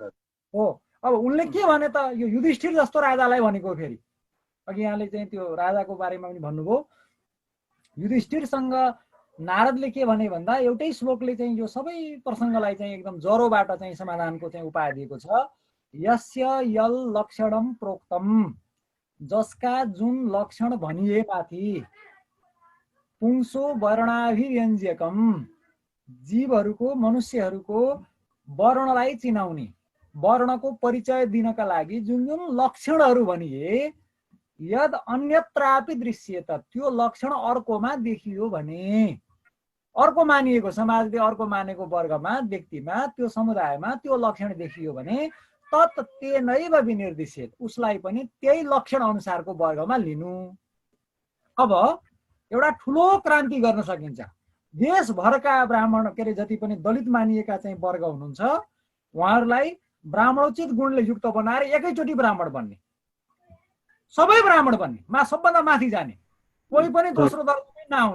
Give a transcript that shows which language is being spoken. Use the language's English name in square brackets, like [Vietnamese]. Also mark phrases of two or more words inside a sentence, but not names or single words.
[Nepali] हो, अब उनले के भने त यो युधिष्ठिर जस्तो राजालाई भनेको, फेरि अघि यहाँले चाहिँ त्यो राजाको बारेमा पनि भन्नुभयो। युधिष्ठिरसँग नारदले के भने भन्दा एउटै श्लोकले चाहिँ यो सबै प्रसङ्गलाई चाहिँ एकदम जरोबाट चाहिँ समाधानको चाहिँ उपाय दिएको छ। [Sanskrit] यस्य यल लक्षणम प्रोक्तम, [Nepali] जसका जुन लक्षण भनिए माथि, [Sanskrit] पुंसो वर्णाभिव्यञ्जकम, [Nepali] जीवहरूको मनुष्यहरूको वर्णलाई चिनाउने, वर्णको परिचय दिनका लागि जुन जुन लक्षणहरू भनिए, [Sanskrit] यद अन्यत्रापि दृश्यत, [Nepali] त्यो लक्षण अर्कोमा देखियो भने, अर्को मानिएको समाजले अर्को मानेको वर्गमा, व्यक्तिमा, त्यो समुदायमा त्यो लक्षण देखियो भने [Sanskrit] तत् तेनैव विनिर्दिश्येत, [Nepali] उसलाई पनि त्यही लक्षण अनुसारको वर्गमा लिनु। अब एउटा ठुलो क्रान्ति गर्न सकिन्छ। देशभरका ब्राह्मण के अरे जति पनि दलित मानिएका चाहिँ वर्ग हुनुहुन्छ, उहाँहरूलाई ब्राह्मणोचित गुणले युक्त बनाएर एकैचोटि ब्राह्मण बन्ने, सबै ब्राह्मण बन्ने, सबभन्दा माथि जाने, कोही पनि दोस्रो दर्जामै नआउने।